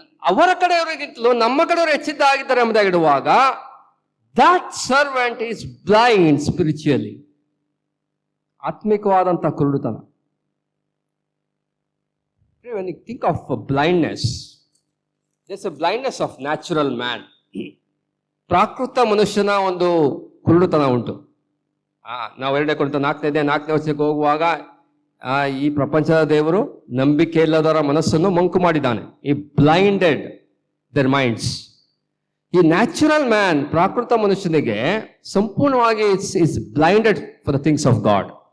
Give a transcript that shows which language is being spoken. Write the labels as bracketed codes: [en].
[kn] ಅವರ ಕಡೆಯವರಿಗಿಂತಲೂ ನಮ್ಮ ಕಡೆಯವರು ಹೆಚ್ಚಿದ್ದಾಗಿದ್ದಾರೆ ಎಂಬುದಾಗಿಡುವಾಗ, [en] That servant is blind spiritually. [kn] ಆತ್ಮಿಕವಾದಂತಹ ಕುರುಡುತನ. [en] When you think of blindness, there's a blindness of natural man. [kn] ಪ್ರಾಕೃತ ಮನುಷ್ಯನ ಒಂದು ಕುರುಡುತನ ಉಂಟು. ನಾವು 4ನೇ ವರ್ಷಕ್ಕೆ ಹೋಗುವಾಗ, ಈ ಪ್ರಪಂಚದ ದೇವರು ನಂಬಿಕೆ ಇಲ್ಲದವರ ಮನಸ್ಸನ್ನು ಮಂಕು ಮಾಡಿದ್ದಾನೆ. [en] ಈ blinded their minds. ಈ natural man, [kn] ಪ್ರಾಕೃತ ಮನುಷ್ಯನಿಗೆ ಸಂಪೂರ್ಣವಾಗಿ [en] Is blinded for the things of God.